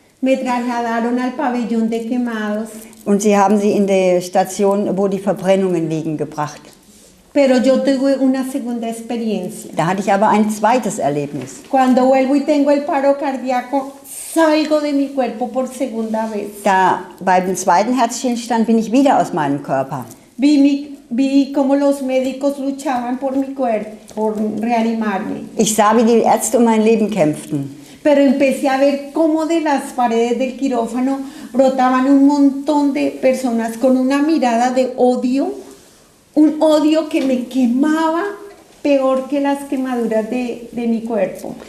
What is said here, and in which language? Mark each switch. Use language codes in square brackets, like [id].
[es] me trasladaron al pabellón de quemados, [de] und sie haben sie in die Station, wo die Verbrennungen liegen, gebracht. [es] pero yo tuve una segunda experiencia. [de] Da hatte ich aber ein zweites Erlebnis. [es] Cuando vuelvo y tengo el paro cardíaco, salgo de mi cuerpo por segunda vez. [de] Da beim zweiten Herzstillstand bin ich wieder aus meinem Körper. [es] Vi cómo los médicos luchaban por mi cuerpo, por reanimarme. [de] Ich sah, wie die Ärzte um mein Leben kämpften. [es] Pero empecé a ver cómo de las paredes del quirófano brotaban un montón de personas con una mirada de odio, un odio que me quemaba peor que las quemaduras de mi cuerpo.